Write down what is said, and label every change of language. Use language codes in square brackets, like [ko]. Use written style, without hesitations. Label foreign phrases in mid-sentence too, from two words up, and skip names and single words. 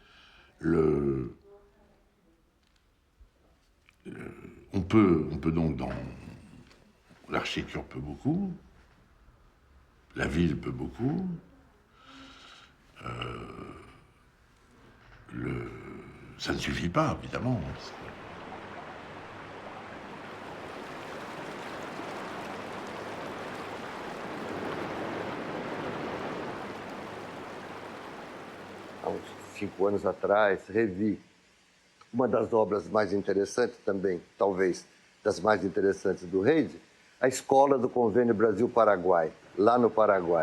[fr] On peut donc, l'architecture peut beaucoup, la ville peut beaucoup, ça ne suffit pas, évidemment. [pt] Há uns 5 anos atrás, revi uma das obras mais interessantes também, talvez das mais interessantes do Reide, a Escola do Convênio Brasil-Paraguai, lá no Paraguai.